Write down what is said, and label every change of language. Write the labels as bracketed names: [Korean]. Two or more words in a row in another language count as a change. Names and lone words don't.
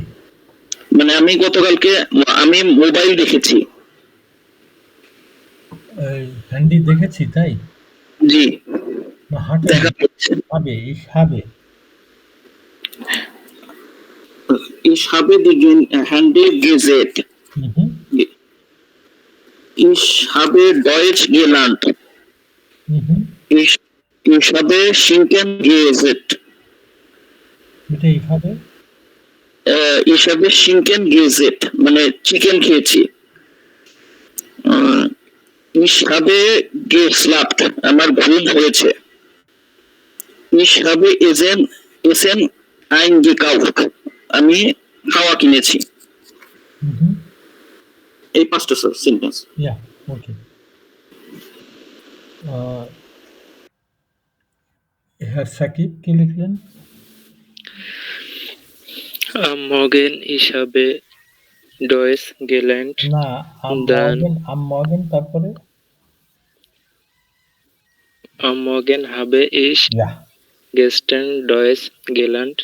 [Bangla] মানে আমি গতকালকে আমি মোবাইল দেখেছি। হ্যান্ডি দেখেছি তাই? জি না হাটে দেখা না, যাচ্ছে। [German] habe, ich habe. ইস habe die Handy gesehen. হুম, Ich habe Deutsch gelernt. হুম। Ich, ich habe Schinken gegessen. [Bangla] এটা এইভাবে? [German] Ich habe Schinken gegessen. [Bangla] মানে চিকেন খেয়েছি। [German] Ich habe geschlafen. [Bangla] আমার ঘুম হয়েছে। [German] Ich habe Essen eingekauft. [Bangla] আমি খাওয়া কিনেছি। হুম। এই 5টা স্যার সেন্টেন্স। [English] yeah, okay. [Bangla] হ্যাঁ সাকিব কি লিখলেন? [German] Am Morgen ich habe Deutsch gelernt. [Bangla] না, [German] am Morgen [Bangla] তারপরে? [German] Am Morgen habe ich [Bangla] ইয়া। [German] gestern Deutsch gelernt.